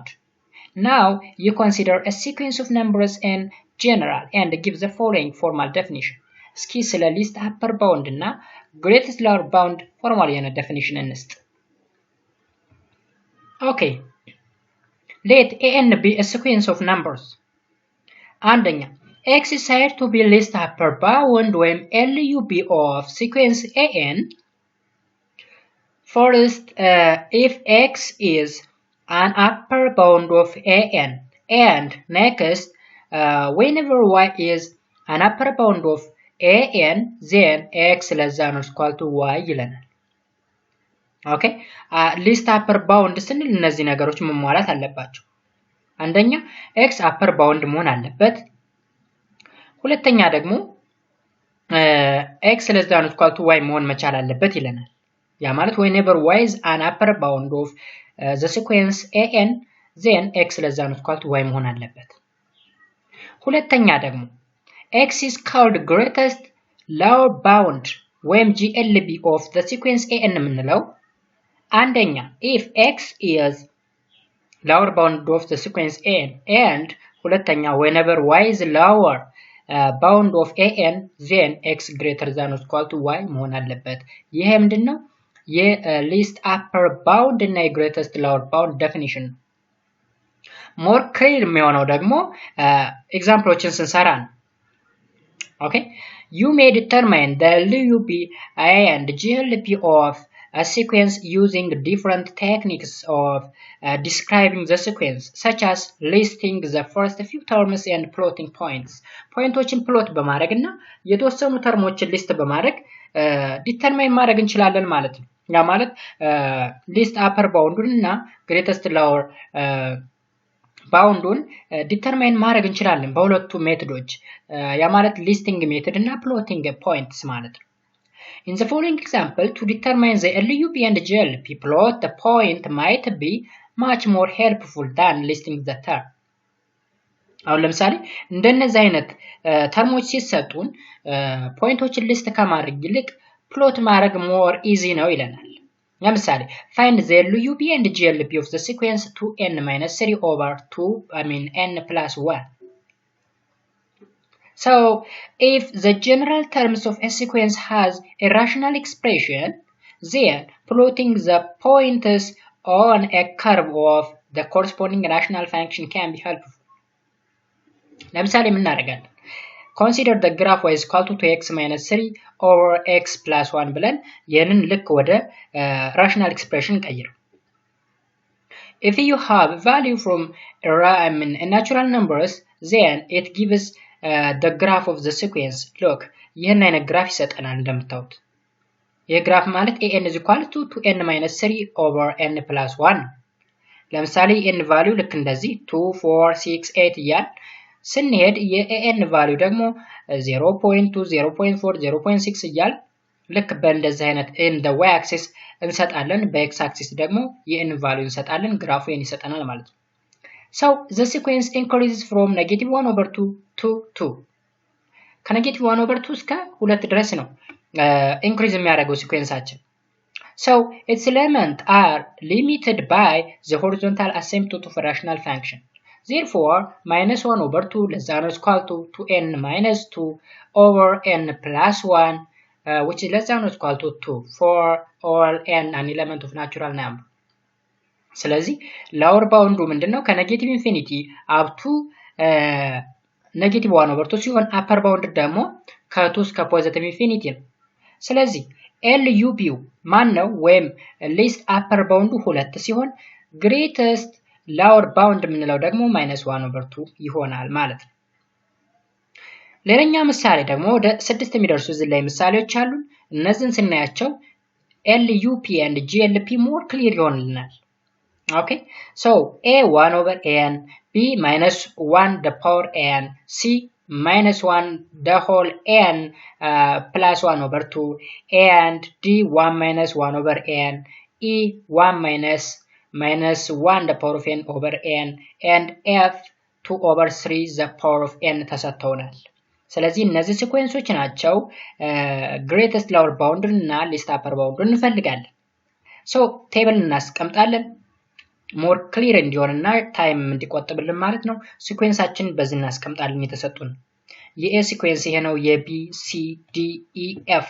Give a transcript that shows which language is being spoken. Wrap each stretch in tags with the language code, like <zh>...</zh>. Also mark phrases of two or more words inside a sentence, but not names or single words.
<en>Now you consider a sequence of numbers in general and give the following formal definition.</en> <am>እስኪ ስለ</am> <en>least upper bound እና greatest lower bound formal የሆነ definition እንስጥ። Okay. Let an be a sequence of numbers. አንደኛ x is said to be least upper bound when LUB of sequence an. First, if x is an upper bound of an and next whenever y is an upper bound of an then x less than or equal to y ይለናል። okay least upper bound</en> <am>ስንል እነዚህ ነገሮች መሟላት አለባቸው። አንደኛ</am> <en>x upper bound</en> <am>መሆን አለበት። ሁለተኛ ደግሞ</am> <en>x less than or equal to y</en> <am>መሆን መቻል አለበት ይለናል። ያ ማለት</am> <en>whenever y is an upper bound of the sequence an then x less than or equal to y</en> <am>መሆን አለበት። ሁለተኛ ደግሞ</am> <en>x is called greatest lower bound ወይም GLB of the sequence an</en> <am>የምንለው አንደኛ</am> <en>if x is lower bound of the sequence an and ሁለተኛ whenever y is lower bound of an then x greater than or equal to y</en> <am>መሆን አለበት። ይሄ ምንድነው? የሊስት አፐር ባውንድ እና የግሬተስት ሎወር ባውንድ ዴፊኒሽን ነው።</am> <en>more clear</en> <am>የሚሆነው ደግሞ ኤግዛምፕሎችን ስንሰራ ነው። ኦኬ</am> <en>you may determine the LUP and GLP of a sequence using different techniques of describing the sequence such as listing the first few terms and plotting points.</en> <am>ፖይንቶችን ፕሎት በማድረግ እና የተወሰኑ ተርሞችን ሊስት በማድረግ ዲተርማይን ማድረግ እንችላለን ማለት ነው። ያ ማለት ሊስት አፐር ባውንዱን እና ግሬተስት ሎወር ባውንዱን ዲተርማይን ማድረግ እንችላለን በሁለቱ ሜቶዶች። ያ ማለት</am> <en>listing method</en> <am>እና</am> <en>plotting points</en> <am>ማለት ነው።</am> <en>In the following example, to determine the LUP and GLP plot, the point might be much more helpful than listing the term.</en> <am>አሁን ለምሳሌ እንደነዚህ አይነት ተርሞች ሲሰጡን ፖይንቶችን ሊስት ከማድረግ ይልቅ ፕሎት ማድረግ</am> <en>more easy</en> <am>ነው ይለናል። ለምሳሌ</am> <en>find the LUP and GLP of the sequence 2n-3 over 2 n plus 1. So, if the general terms of a sequence has a rational expression, then plotting the points on a curve of the corresponding rational function can be helpful.</en> <am>ለምሳሌ ምን እናደርጋለን?</am> <en>Consider the graph y is equal to 2x minus 3 over x plus 1</en> <am>ብለን ይህንን ልክ ወደ</am> <en>rational expression ቀይር። If you have value from natural numbers, then it gives the graph of the sequence. Look,</en> <am>ይህን አይነት ግራፍ ይሰጠናል እንደምታዩት። ይህ ግራፍ ማለት</am> <en>an is equal to 2n minus 3 over n plus 1</en> <am>ነው። ለምሳሌ n ቫልዩ ልክ እንደዚህ 2 4 6 8 እያል ስንሄድ የan ቫልዩ ደግሞ 0.2 0.4 0.6 እያል ልክ በእንደዚህ አይነት</am> <en>in the y axis</en> <am>እንሰጣለን፣ በx axis ደግሞ የn ቫልዩ እንሰጣለን፣ ግራፉ n ይሰጠናል ማለት ነው።</am> <en>So the sequence increases from -1 over 2 to 2. ከ-1 over 2</en> <am>እስከ 2 ድረስ ነው</am> <en>increase</en> <am>የሚያደርገው ሲኩዌንሳችን።</am> <en>So its elements are limited by the horizontal asymptote of a rational function. Therefore, -1 over 2 less than or equal to 2n minus 2 over n plus 1 which is less than or equal to 2 for all n an element of natural number.</en> <am>ስለዚህ ሎወር ባውንዱ ምንድነው? ከኔጌቲቭ ኢንፊኒቲ</am> <en>up to</en> <am>-1 over 2 ሲሆን አፐር ባውንድ ደግሞ ከ2 እስከ</am> <en>positive infinity</en> <am>ነው። ስለዚህ LUP ማን ነው? ወይም ሊስት አፐር ባውንዱ 2 ሲሆን ግሬተስት ሎወር ባውንድ የምንለው ደግሞ -1 over 2 ይሆናል ማለት ነው። ሌላኛ ምሳሌ ደግሞ ወደ 6 የሚደርሱ እዚህ ላይ ምሳሌዎች አሉ። እነዚህን ስናያቸው</am> <en>LUP and GLP more clear</en> <am>ይሆንልናል።</am> <en>Okay, so A 1 over n, B minus 1 the power n, C minus 1 the whole n plus 1 over 2, and D 1 minus 1 over n, E 1 minus 1 the power of n over n, and F 2 over 3 the power of n</en> <am>ተሰጥተውናል። ስለዚህ እነዚህ ሲኩዌንሶች ናቸው ግሬተስት ሎወር ባውንድ እና ሊስት አፐር ባውንድ እንፈልጋለን። ሶ ቴብል እናስቀምጣለን</am> <en>more clear</en> <am>እንዲሆንና ታይም እንዲቆጥብልን ማለት ነው። ሲኩዌንሳችን በዚህ እናስቀምጣለን የተሰጡን። የኤ ሲኩዌንስ ይሄ ነው፣ የቢ ሲ ዲ ኢ ኤፍ</am>